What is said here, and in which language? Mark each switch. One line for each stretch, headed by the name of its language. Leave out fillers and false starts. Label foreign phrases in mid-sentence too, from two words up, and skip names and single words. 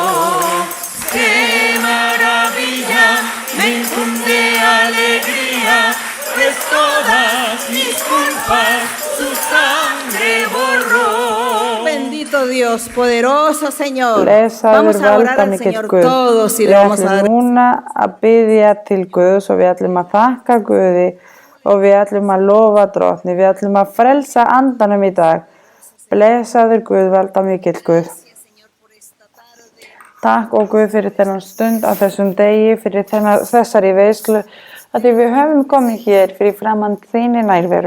Spanish: ¡Qué maravilla! Me infunde alegría, pues todas mis culpas su sangre borró. Bendito Dios, poderoso Señor. Vamos a orar al Señor todos y le vamos a dar.
Icelandic: Við ætlum núna að biðja til Guðs og við ætlum að þakka Guði og við ætlum að lofa Drottni. Við ætlum að frelsa andanum í dag. Blessaður Guð, valda mikill Guð. Takk og Guð fyrir þennan stund á þessum degi, fyrir þessari veislu, að við höfum komið hér fyrir framan þínu nærveru.